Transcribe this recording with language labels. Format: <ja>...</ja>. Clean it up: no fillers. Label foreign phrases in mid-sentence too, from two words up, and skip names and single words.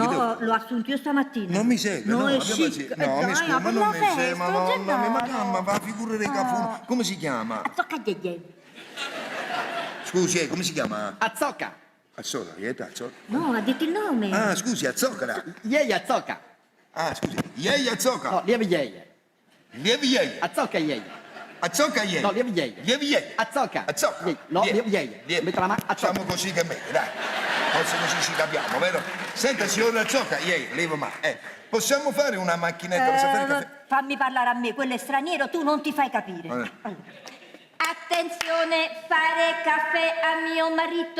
<it>No, l'ho assunto io stamattina. Non mi segue, no, è abbiamo chic. pazienza. Dai, No, mi scusi, ma per non la mi segue, festa, madonna mia, ma Gennaro. calma, fa figure dei cafoni. Come si chiama? Zoccaglie. Scusi, come si chiama? Azzocca. Azzoca, che è Azzoca? No, ha detto il nome. Ah, scusi, Azzoca. Iei azzocca. Ah, scusi, iei Azzoca. No, lievi iei. Lievi iei. Azzocca iei. Azzoca iei. No, lievi iei. Lievi iei. Azzocca. Azzocca. Iei. No, lievi iei. Metti la mano. Azzocca. Facciamo così che è meglio, dai. Forse così ci capiamo, vero? Senta, signora Azzocca, iei, levo ma. Possiamo fare una macchinetta per sapere caffè? Fammi parlare a me, quello è straniero, tu non ti fai capire. Allora. Attenzione, fare caffè a mio marito.</it>